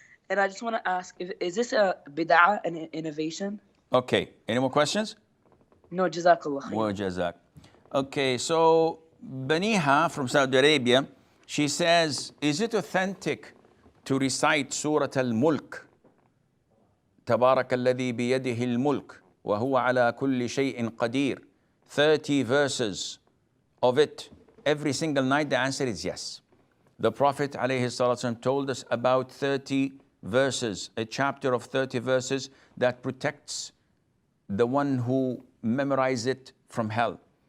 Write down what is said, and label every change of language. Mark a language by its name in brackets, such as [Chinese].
[English] And I just want to ask, is this a bid'ah, an innovation? Okay. Any more questions? No, Jazakallah. [Arabic] Wa jazak. [English] Okay, so Baniha from Saudi Arabia, she says, is it authentic to recite Surah Al-Mulk? [Arabic] تبارك الذي بيده الملك وهو على كل شيء قدير. [English] 30 verses of it every single night. The answer is yes. The Prophet ﷺ told us about 30 verses, a chapter of 30 verses that protects the one who memorizes it from hell.